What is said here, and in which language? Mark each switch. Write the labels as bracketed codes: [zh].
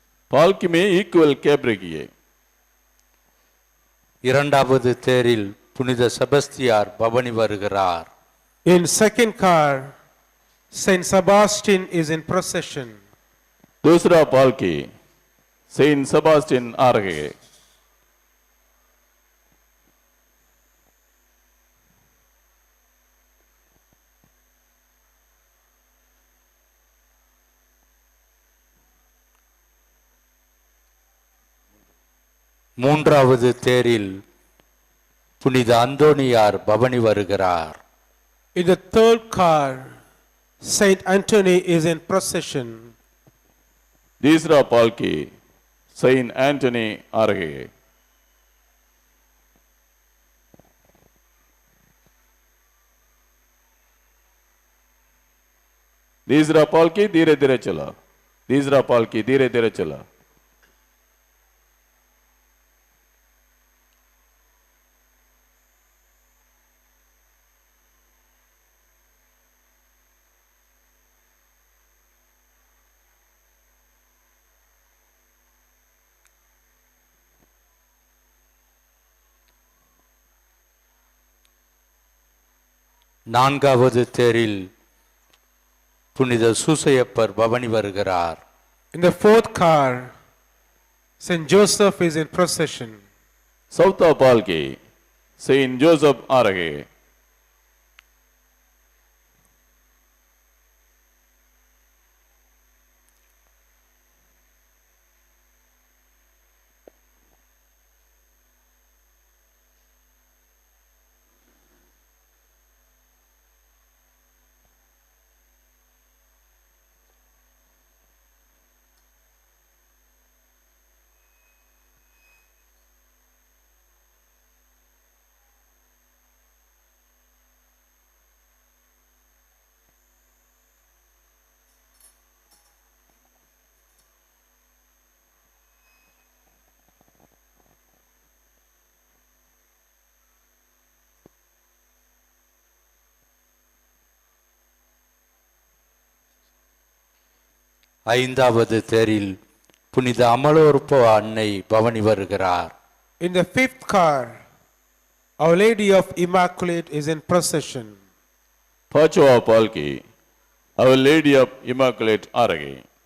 [ta] पालकी में इक्वल कैब्रेगिए. இரண்டாவது தேரில் புனித செபஸ்தியார் பவனி வருகிறார். [en] In second car, Saint Sebastian is in procession. [hi] दूसरा पालकी सेंट सेबास्टियन आ रहे हैं. [ta] மூன்றாவது தேரில் புனித அந்தோனியார் பவனி வருகிறார். [en] In the third car, Saint Anthony is in procession. [hi] तीसरा पालकी सेंट एंटनी आ रहे हैं. तीसरा पालकी धीरे धीरे चला. तीसरा पालकी धीरे धीरे चला. [ta] நான்காவது தேரில் புனித சூசையப்பர் பவனி வருகிறார். [en] In the fourth car, Saint Joseph is in procession. [hi] चौथा पालकी सेंट जोसेफ आ रहे हैं. [ta] ஐந்தாவது தேரில் புனித அமலோற்ப அன்னை பவனி வருகிறார். [en] In the fifth car, Our Lady of Immaculate is in procession. [hi] पांचवा पालकी Our Lady of Immaculate आ रहे हैं.